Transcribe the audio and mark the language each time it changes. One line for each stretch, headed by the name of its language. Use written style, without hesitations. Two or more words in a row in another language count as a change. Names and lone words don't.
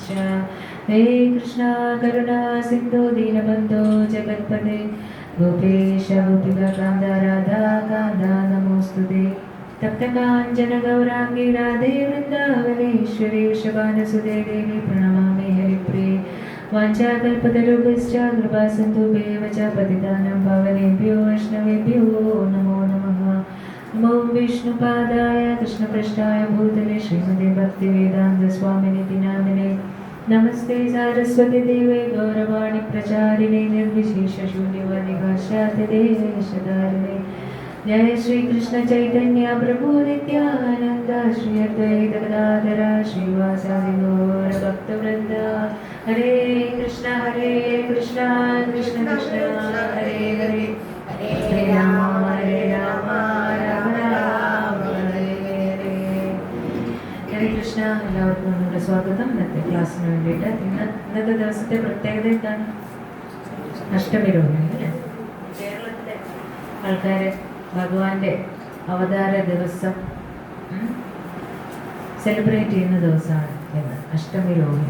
Sanskrit: ഹേ കൃഷ്ണ കരുണാ സിന്ധു ദീനബന്ധോ ജഗത്പദേ ഗോപേശ ഗോപികാന്ത രാധാ കാന്ത നമോസ്തുതേ. തപ്തകാഞ്ചന ഗൗരാംഗി രാധേ വൃന്ദാവനേശ്വരി വൃഷഭാനുസുതേ ദേവി പ്രണമാമി ഹരിപ്രിയേ. വാഞ്ചാകൽപതരുഭ്യശ്ച കൃപാസിന്ധുഭ്യേവ ച പതിതാനാം പാവനേഭ്യോ വൈഷ്ണവേഭ്യോ നമോ നമഃ. നമോ വിഷ്ണുപാദായ കൃഷ്ണപൃഷ്ഠായ ഭൂതലേ ശ്രീമതേ ഭക്തിവേദാന്ത സ്വാമിനിതി നാമിനേ. നമസ്തേ സാരസ്വതി ദേവേ ഗൗരവാണി പ്രചാരിണേ നിർവിശേഷ ശൂന്യവാദി ഭാഷ്യാതിദേശധാരിണേ. जय श्री कृष्ण चैतन्य प्रभु नित्यानंद श्री अद्वैत गदाधर श्रीवासादि गौर भक्तवृंद. हरे कृष्ण कृष्ण कृष्ण हरे हरे, हरे राम राम राम हरे हरे. ഹരേ കൃഷ്ണ.
Malayalam: എല്ലാവർക്കും നമ്മുടെ സ്വാഗതം. ഇന്നത്തെ ക്ലാസ്സിന് വേണ്ടിയിട്ട് ഇന്നത്തെ ദിവസത്തെ പ്രത്യേകത എന്താണ്? അഷ്ടമി രോഹിണി അല്ലേ? കേരളത്തിലെ ആൾക്കാർ ഭഗവാന്റെ അവതാര ദിവസം സെലിബ്രേറ്റ് ചെയ്യുന്ന ദിവസമാണ് ഇന്ന് അഷ്ടമി രോഹിണി.